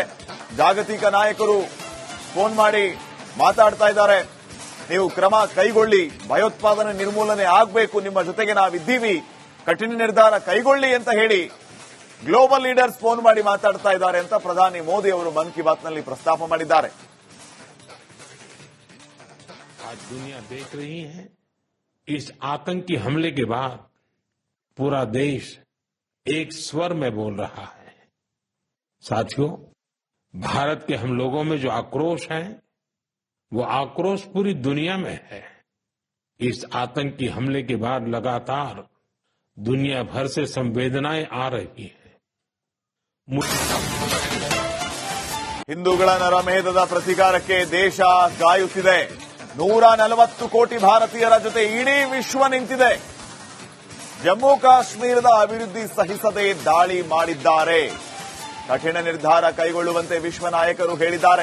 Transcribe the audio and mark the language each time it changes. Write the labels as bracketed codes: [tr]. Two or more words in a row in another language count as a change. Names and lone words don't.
[kn] ಜಾಗತಿಕ ನಾಯಕರು ಫೋನ್ ಮಾಡಿ ಮಾತಾಡ್ತಾ ಇದ್ದಾರೆ. ನೀವು ಕ್ರಮ ಕೈಗೊಳ್ಳಿ, ಭಯೋತ್ಪಾದನೆ ನಿರ್ಮೂಲನೆ ಆಗಬೇಕು, ನಿಮ್ಮ ಜೊತೆಗೆ ನಾವಿದ್ದೀವಿ, ಕಠಿಣ ನಿರ್ಧಾರ ಕೈಗೊಳ್ಳಿ ಅಂತ ಹೇಳಿ [en] global leaders [kn] ಫೋನ್ ಮಾಡಿ ಮಾತಾಡ್ತಾ ಇದ್ದಾರೆ ಅಂತ ಪ್ರಧಾನಿ ಮೋದಿ ಅವರು ಮನ್ ಕಿ ಬಾತ್ನಲ್ಲಿ ಪ್ರಸ್ತಾಪ ಮಾಡಿದ್ದಾರೆ. [hi] आज दुनिया देख रही है, इस आतंकी हमले के बाद पूरा देश एक स्वर में बोल रहा है. साथियों, भारत के हम लोगों में जो आक्रोश है, वो आक्रोश पूरी दुनिया में है. इस आतंकी हमले के बाद लगातार दुनिया भर से संवेदनाएं आ रही है. [kn] ಹಿಂದೂಗಳ ನರಮೇಧದ ಪ್ರತೀಕಾರಕ್ಕೆ ದೇಶ ಕಾಯುತ್ತಿದೆ. 140 ಕೋಟಿ ಭಾರತೀಯರ ಜೊತೆ ಇಡೀ ವಿಶ್ವ ನಿಂತಿದೆ. ಜಮ್ಮು ಕಾಶ್ಮೀರದ ಅಭಿವೃದ್ಧಿ ಸಹಿಸದೆ ದಾಳಿ ಮಾಡಿದ್ದಾರೆ. ಕಠಿಣ ನಿರ್ಧಾರ ಕೈಗೊಳ್ಳುವಂತೆ ವಿಶ್ವ ನಾಯಕರು ಹೇಳಿದ್ದಾರೆ.